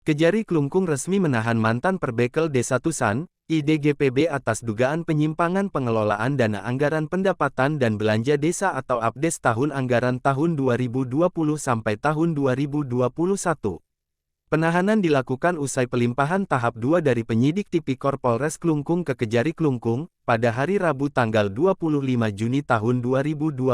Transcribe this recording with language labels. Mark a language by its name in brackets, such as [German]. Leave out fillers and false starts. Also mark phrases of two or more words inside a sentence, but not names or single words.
[Indonesian] Kejari Klungkung resmi menahan mantan Perbekel Desa Tusan, IDGPB atas dugaan penyimpangan pengelolaan dana anggaran pendapatan dan belanja desa atau APDES tahun anggaran tahun 2020 sampai tahun 2021. Penahanan dilakukan usai pelimpahan tahap 2 dari penyidik Tipikor Polres Klungkung ke Kejari Klungkung, pada hari Rabu tanggal 25 Juni tahun 2025.